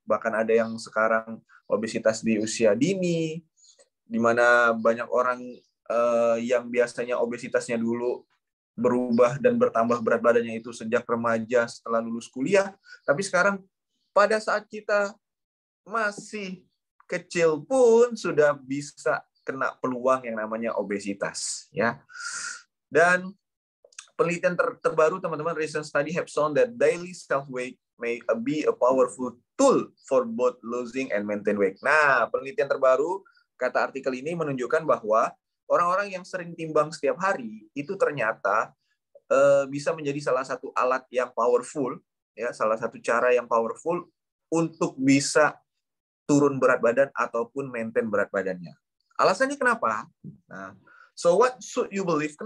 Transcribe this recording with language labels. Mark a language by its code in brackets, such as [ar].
[id] Bahkan ada yang sekarang obesitas di usia dini, di mana banyak orang yang biasanya obesitasnya dulu berubah dan bertambah berat badannya itu sejak remaja setelah lulus kuliah, tapi sekarang pada saat kita masih kecil pun sudah bisa kena peluang yang namanya obesitas ya. Dan penelitian terbaru teman-teman, [en] recent study have shown that daily self weight may be a powerful tool for both losing and maintain weight. [id] Nah, penelitian terbaru kata artikel ini menunjukkan bahwa orang-orang yang sering timbang setiap hari itu ternyata bisa menjadi salah satu alat yang powerful, ya, salah satu cara yang powerful untuk bisa turun berat badan ataupun maintain berat badannya. Alasannya kenapa? [en] Nah, so what should you believe?